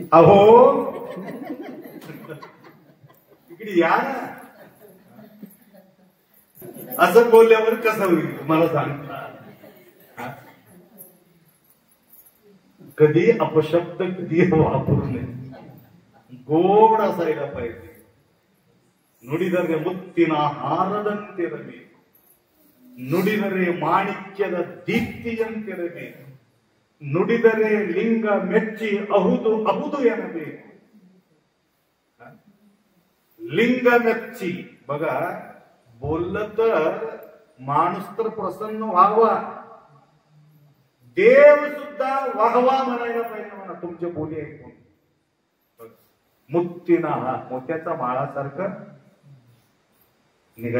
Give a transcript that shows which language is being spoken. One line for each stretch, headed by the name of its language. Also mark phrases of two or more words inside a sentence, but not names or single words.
Marathi: अहो इकडे या ना, असं बोलल्यावर कसं होईल मला सांग. कधी अपशब्द कधी वापरू नये, गोड असायला पाहिजे.
Kannada: ನುಡಿದರೆ ಮುತ್ತಿನ ಹಾರದಂತಿರಬೇಕು, ನುಡಿದರೆ ಮಾಣಿಕ್ಯದ ದೀಪ್ತಿಯಂತಿರಬೇಕು, ನುಡಿದರೆ ಲಿಂಗ ಮೆಚ್ಚಿ ಅಹುದು ಅಹುದು ಎನ್ನಬೇಕು. ಲಿಂಗ ಮೆಚ್ಚಿ.
Marathi: बघा, बोललं तर माणूस तर प्रसन्न व्हावा, देव सुद्धा वाहवा म्हणायला पाहिजे म्हणा तुमच्या बोली ऐकून. मुत्तीना हा मोत्याचा माळासारखं निघायला पाहिजे म्हणा.